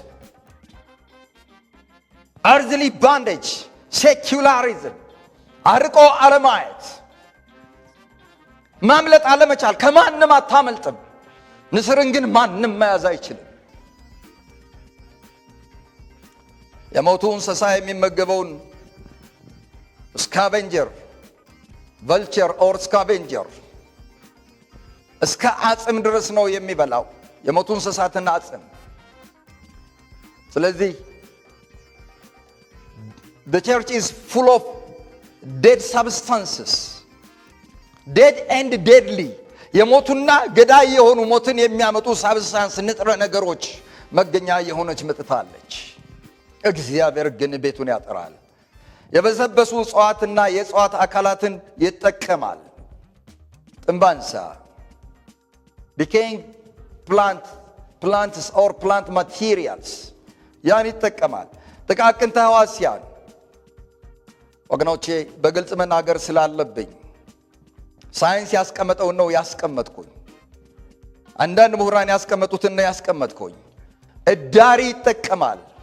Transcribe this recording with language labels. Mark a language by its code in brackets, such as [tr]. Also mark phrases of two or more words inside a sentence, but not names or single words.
[en] earthly bondage፣ [am] ሴኩላሪዝም፣ አርቆ አለማየት፣ ማምለጥ አለመቻል። ከማንም አታመልጥም። ንስርን ግን ማንም መያዝ አይችልም። የሞቱ እንስሳ የሚመገበውን [en] scavenger vulture or scavenger [am] እስከ አጽም ድረስ ነው የሚበላው፣ የሞቱ እንስሳትን አጽም። [en] ስለዚህ the church is full of dead substances, dead and deadly, [am] የሞቱና ገዳይ የሆኑ ሞትን የሚያመጡ ሳብስታንስ ንጥረ ነገሮች መገኛ የሆነች መጥታለች። እግዚአብሔር ግን ቤቱን ያጠራል። የበሰበሱ እጽዋትና የእጽዋት አካላትን ይጠቀማል። ጥንባንሳ [en] decaying plants or plant materials [am] ያን ይጠቀማል። ጥቃቅን ተህዋሲያን ወገኖቼ በግልጽ መናገር ስላለብኝ ሳይንስ ያስቀመጠውን ነው ያስቀመጥኩኝ። አንዳንድ ምሁራን ያስቀመጡትን ነው ያስቀመጥኩኝ። እዳሪ ይጠቀማል።